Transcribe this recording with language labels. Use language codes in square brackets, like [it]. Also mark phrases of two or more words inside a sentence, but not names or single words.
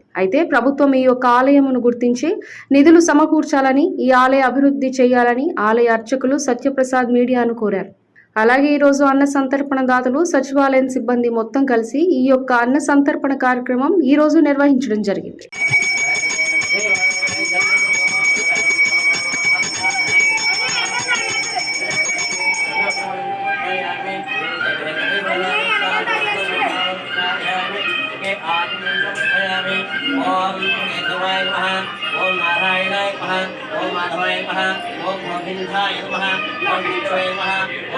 [te] అయితే ప్రభుత్వం ఈ యొక్క ఆలయమును గుర్తించి నిధులు సమకూర్చాలని, ఈ ఆలయ అభివృద్ధి చేయాలని ఆలయ అర్చకులు సత్యప్రసాద్ మీడియాను కోరారు. అలాగే ఈరోజు అన్న సంతర్పణ దాతలు, సచివాలయం సిబ్బంది మొత్తం కలిసి ఈ యొక్క అన్న సంతర్పణ కార్యక్రమం ఈ రోజు నిర్వహించడం జరిగింది. [sa] ओम केशवाय नमः, ओम नारायणाय नमः, ओम माधवाय नमः, ओम गोविंदाय नमः, ओम विष्णुवे नमः, ओम